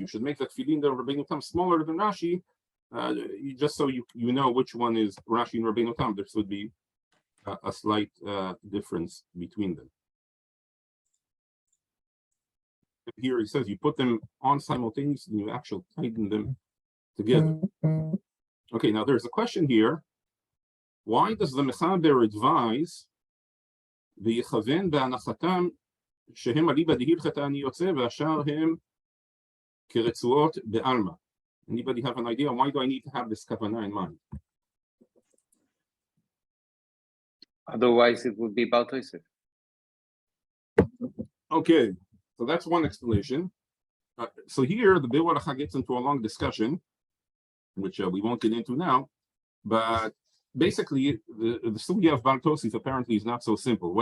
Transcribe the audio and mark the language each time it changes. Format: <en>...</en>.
<en>You should make the tefillin the Rabbeinu Tam smaller than Rashi, just so you know which one is Rashi and Rabbeinu Tam. There should be a slight difference between them. Here he says you put them on simultaneously and you actually tighten them together. Okay, now there's a question here. Why does the Mechaber advise</en> <he>ויכוון בהנחתם שהם אליבא דהילכתא אני יוצא והשאר הם כרצועות בעלמא?</he> <en>Anybody have an idea? Why do I need to have this kavanah in mind? Otherwise, it would be Baal Tosef. Okay, so that's one explanation. So here, the Orach Chaim gets into a long discussion, which we won't get into now, but basically, the sugya of Baal Tosef apparently is not so simple.</en>